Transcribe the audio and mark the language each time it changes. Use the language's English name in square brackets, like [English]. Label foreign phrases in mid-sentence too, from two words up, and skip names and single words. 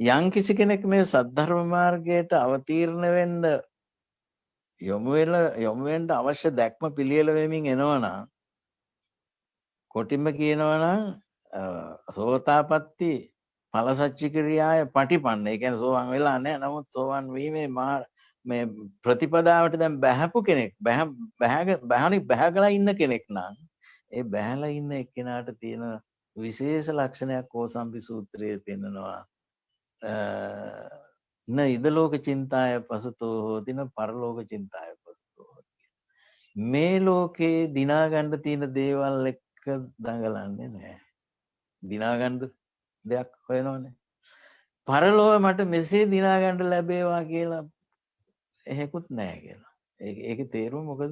[Sinhala] යම් කිසි කෙනෙක් මේ සද්ධර්ම මාර්ගයට අවතීර්ණ වෙන්න යොමු වෙන්න අවශ්‍ය දැක්ම පිළියෙල වෙමින් එනවනම් කොටින්ම කියනවනම් [Pali] සෝතාපට්ටි ඵලසච්චි ක්‍රියාය පටිපන්න. [Sinhala] ඒ කියන්නේ සෝවන් වෙලා නැහැ. නමුත් සෝවන් වීමේ මේ ප්‍රතිපදාවට දැන් බැහැපු කෙනෙක් බැහැගලා ඉන්න කෙනෙක් නම් ඒ බැහැලා ඉන්න එක්කෙනාට තියෙන විශේෂ ලක්ෂණයක් කෝසම්බි සූත්‍රයේ පෙන්නනවා. [Pali] න ඉදලෝක චින්තාය පසුතෝ හෝති න පරලෝක චින්තාය පසුතෝ හෝති. [Sinhala] මේ ලෝකේ දිනා ගන්න තියෙන දේවල් එක්ක දඟලන්නේ නැහැ. දිනා ගන්න දෙයක් හොයනවනේ. පරලෝක මට මෙසේ දිනා ගන්න ලැබේවා කියලා එහෙකුත් නැහැ කියලා. ඒකේ තේරුම මොකද?